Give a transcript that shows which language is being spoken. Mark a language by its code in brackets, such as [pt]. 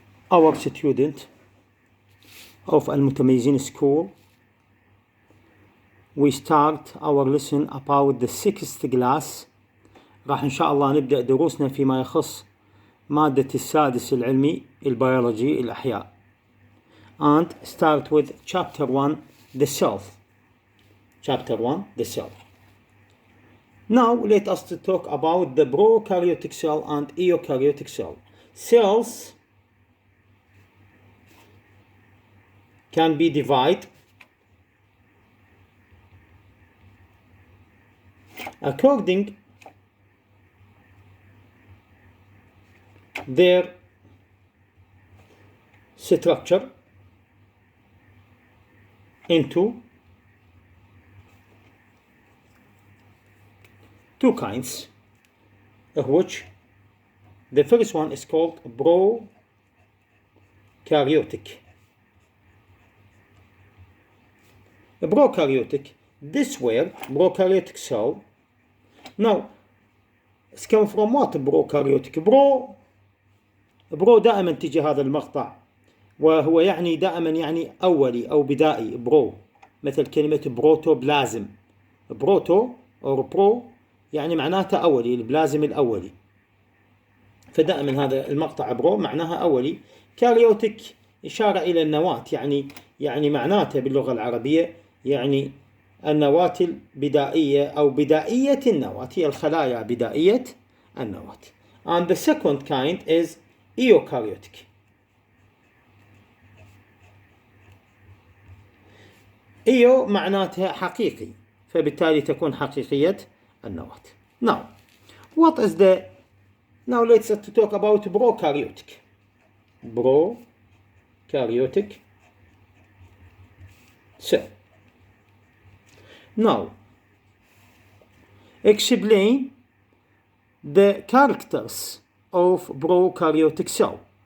[en] our student of المتميزين school. We start our lesson about the sixth class. [ar] راح إن شاء الله نبدأ دروسنا فيما يخص مادة السادس العلمي البيولوجي الأحياء. [en] And start with chapter 1, the self. Chapter 1, the self. Now let us talk about the prokaryotic cell and eukaryotic cell. Cells can be divided according their structure into two kinds, of which the first one is called prokaryotic. A prokaryotic, this word, prokaryotic cell. Now, it's come from what prokaryotic? [ar] برو دائما تجي هذا المقطع وهو يعني دائما يعني أولي أو بدائي. برو مثل كلمة بروتوبلازم. بروتو أو برو يعني معناته أولي، البلازم الأولي، فدائما هذا المقطع برو معناها أولي. كاريوتيك إشارة إلى النواة، يعني معناته باللغة العربية يعني النواة البدائية أو بدائية النواة، هي الخلايا بدائية النواة. [en] And the second kind is eukaryotic. [ar] إيو معناتها حقيقي، فبالتالي تكون حقيقية النواة. [en] Now, what is the... Now let's talk about prokaryotic. Prokaryotic cell. Now, explain the characters of prokaryotic cell.